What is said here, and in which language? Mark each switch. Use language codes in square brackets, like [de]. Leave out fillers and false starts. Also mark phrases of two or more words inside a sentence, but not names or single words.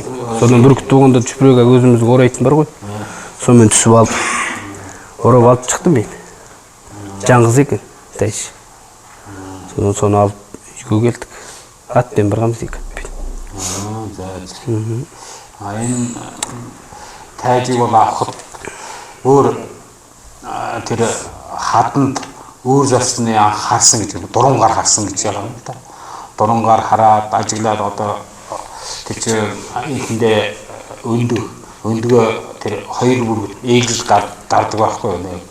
[kk] содан бүркіт болғанда чүпіреге өзімізді орайтын бар ғой. Сонымен түсіп алып, орап алып шықтым мен. Жаңғыз екен, тайж. Соны алып үйге келдік. Атпен барғанбыз екі атпен. [mn] Айн тайжиг бол авахд өөр тэр хатанд өөр засны харсан гэж дурунгаар харсан гэж байгаа юм да. Дурунгаар хараад ажиглаад одоо тэр чи эхэндээ өндгөө тэр хоёр бүргэд ээлж гардаг байхгүй юу?